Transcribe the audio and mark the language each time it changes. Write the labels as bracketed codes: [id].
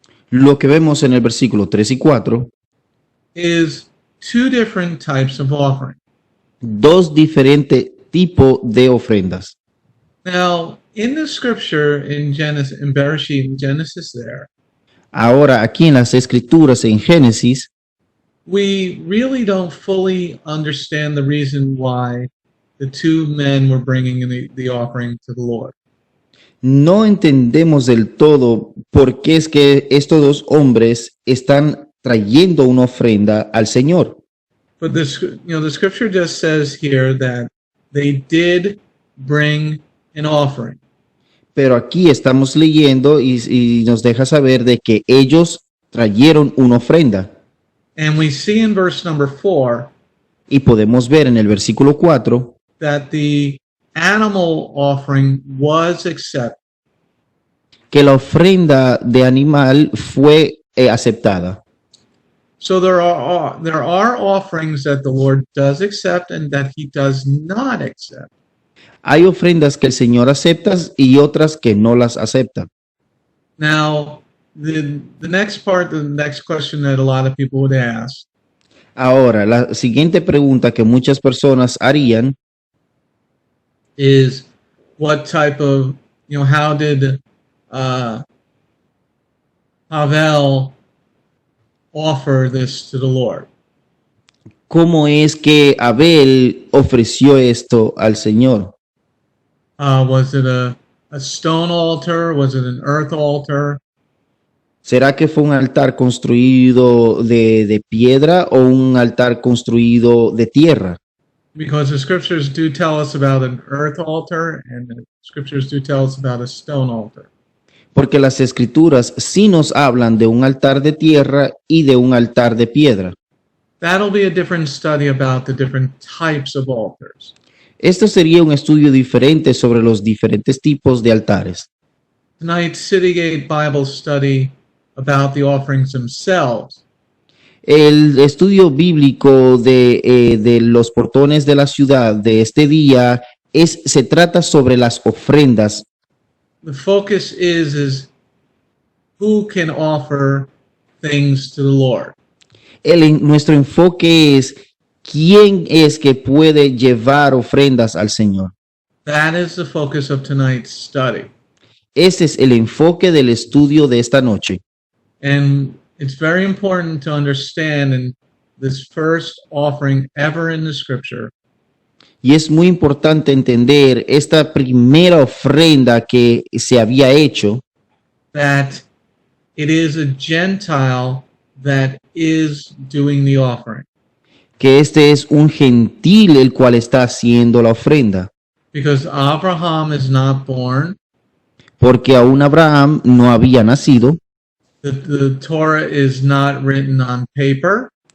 [es] Lo que vemos en el versículo 3 y 4, [en] is two different types of offering. [es] dos diferentes tipos de ofrendas. [en] Now, in the scripture in Bereshit, in Genesis there, [es] Ahora, aquí en las escrituras, en Génesis, [en] we really don't fully understand the reason why the two men were bringing in the offering to the Lord. [es] no entendemos del todo por qué es que estos dos hombres están trayendo una ofrenda al Señor. [en] But the scripture just says here that they did bring an offering. [es] Pero aquí estamos leyendo y nos deja saber de que ellos trajeron una ofrenda. [en] And we see in verse number 4 [es] Y podemos ver en el versículo 4 [en] that the animal offering was accepted. [es] que la ofrenda de animal fue aceptada. [en] So there are offerings that the Lord does accept and that he does not accept. [es] Hay ofrendas que el Señor acepta y otras que no las acepta. [en] Now, the next part, the next question that a lot of people would ask [es] Ahora, la siguiente pregunta que muchas personas harían [en] is what type of, how did Havel offer this to the Lord? [es] ¿cómo es que Abel ofreció esto al Señor? [en] Was it a stone altar? Was it an earth altar? [es] ¿Será que fue un altar construido de piedra o un altar construido de tierra? [en] Because the scriptures do tell us about an earth altar and the scriptures do tell us about a stone altar. [es] Porque las escrituras sí nos hablan de un altar de tierra y de un altar de piedra. [en] That'll be a different study about the different types of altars. [es] Esto sería un estudio diferente sobre los diferentes tipos de altares. [en] Tonight's Citygate Bible study about the offerings themselves [es] El estudio bíblico de los portones de la ciudad de este día se trata sobre las ofrendas. [en] the focus is who can offer things to the Lord. [es] Nuestro enfoque es quién es que puede llevar ofrendas al Señor. [en] That is the focus of tonight's study. [es] Ese es el enfoque del estudio de esta noche. [en] And it's very important to understand in this first offering ever in the scripture [es] Y es muy importante entender esta primera ofrenda que se había hecho, [en] that it is a Gentile that is doing the offering. [es] que este es un gentil el cual está haciendo la ofrenda, [en] Because Abraham is not born, [es] porque aún Abraham no había nacido [en] the Torah is not written on paper,